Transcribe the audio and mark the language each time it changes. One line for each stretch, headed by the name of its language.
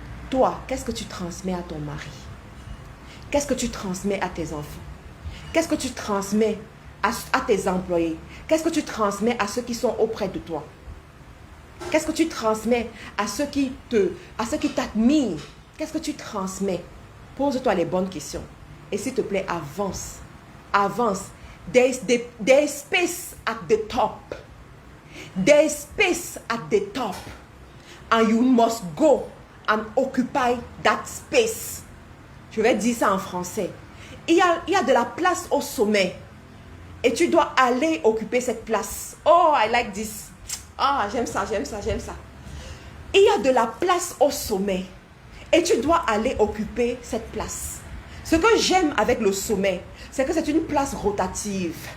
French: Toi, qu'est-ce que tu transmets à ton mari? Qu'est-ce que tu transmets à tes enfants? Qu'est-ce que tu transmets à tes employés? Qu'est-ce que tu transmets à ceux qui sont auprès de toi? Qu'est-ce que tu transmets à ceux qui t'admirent? Qu'est-ce que tu transmets? Pose-toi les bonnes questions. Et s'il te plaît, avance. Avance.
English: There is space at the top. There is space at the top. And you must go and occupy that space.
French: Je vais dire ça en français. Il y a de la place au sommet. Et tu dois aller occuper cette place.
English: Oh, I like this.
French: Ah, j'aime ça, j'aime ça, j'aime ça. Il y a de la place au sommet. Et tu dois aller occuper cette place. Ce que j'aime avec le sommet, c'est que c'est une place rotative.